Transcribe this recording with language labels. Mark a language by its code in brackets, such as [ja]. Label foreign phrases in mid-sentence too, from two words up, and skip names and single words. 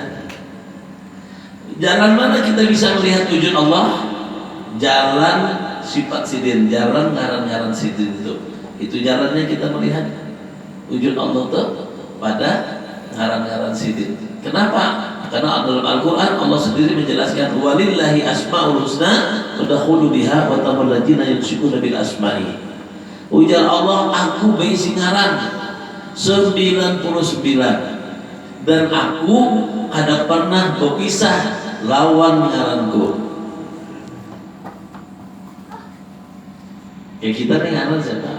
[id] Jalan mana kita bisa melihat wujud Allah? [bjn] Jalan sifat sidin, jalan ngaran-ngaran sidin itu. Itu jalannya kita melihat wujud Allah itu pada ngaran-ngaran sidin. [id] Kenapa? Karena dalam Al-Quran Allah sendiri menjelaskan [ar] ولله أسماء الحسنى فادخلوا بها وتمل الذين يمسكون بالأسماء. [bjn] Ujar Allah, aku berisi ngaran 99 dan aku ada pernah berpisah lawan ngaranku. Ya kita nih ngaran siapa?